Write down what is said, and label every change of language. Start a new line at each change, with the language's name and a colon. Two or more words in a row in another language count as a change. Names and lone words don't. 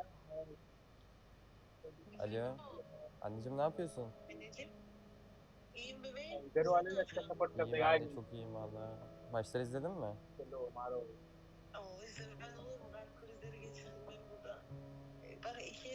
Turkish: Alo, anneciğim ne yapıyorsun? Anneciğim, iyiyim bebeğim.
Hindi: इधर वाले ने अच्छा सपोर्ट कर
Turkish: İyiyim
Hindi: देगा।
Turkish: ben de çok iyiyim valla. Maçları izledin mi?
Hindi: चलो मारो।
Turkish: O izlemeden olur mu? Kalp krizleri geçirdim ben burada. Bana